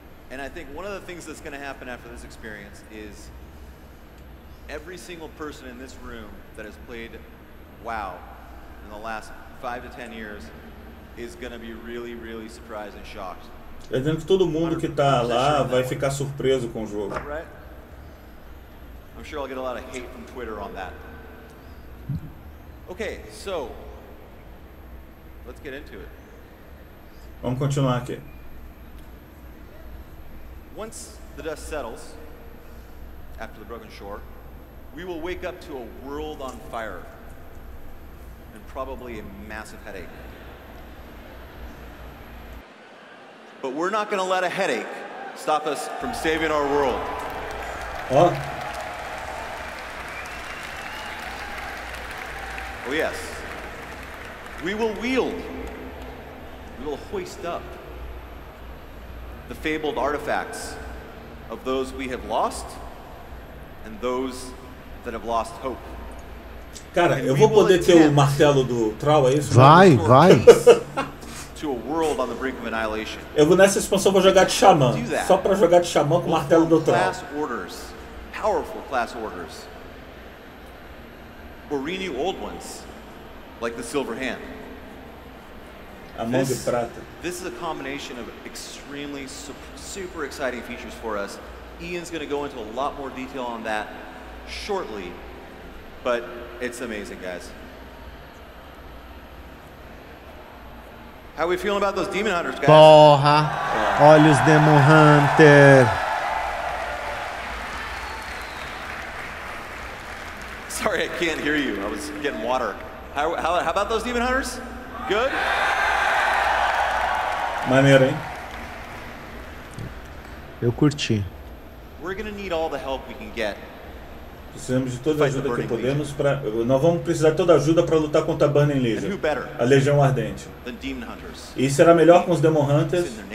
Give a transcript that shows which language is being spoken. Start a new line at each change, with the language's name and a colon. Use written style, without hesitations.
English: And I think one of the things that's going to happen after this experience is every single person in this room that has played WoW in the last 5 to 10 years is going to be really, really surprised and shocked
Portuguese: É dizendo que todo mundo que tá lá vai ficar surpreso com o jogo.
English: I'm sure I'll get a lot of hate from Twitter on that. Okay, so let's get into it.
Portuguese: Vamos continuar aqui.
English: Once the dust settles after the broken shore, we will wake up to a world on fire and probably a massive headache. But we're not going to let a headache stop us from saving our world. Ó. Oh yes. We will wield, we will hoist up the fabled artifacts of those we have lost and those that have lost hope.
Portuguese: Cara, eu vou poder ter o martelo do Troll, é isso? Vai.
English: To a world on the brink of annihilation.
Portuguese: Eu vou nessa expansão, vou jogar de xamã. Só pra jogar de xamã com o martelo do Troll.
English: Class orders, powerful class orders. Or renew old ones, like the Silver Hand.
Portuguese: A mão de prata.
English: This is a combination of extremely super exciting features for us. Ian's going to go into a lot more detail on that shortly, but it's amazing, guys. How are we feeling about those Demon Hunters, guys?
Portuguese: Porra! Olha os Demon Hunter.
English: Sorry, I can't hear you. I was getting water. How about those Demon Hunters? Good?
Portuguese: Maneiro, hein? Eu curti.
English: We're gonna need all the help we can get.
Portuguese: Precisamos de toda a ajuda que podemos para. Nós vamos precisar de toda a ajuda para lutar contra a Burning Legion, a Legião Ardente. E será melhor com os Demon Hunters.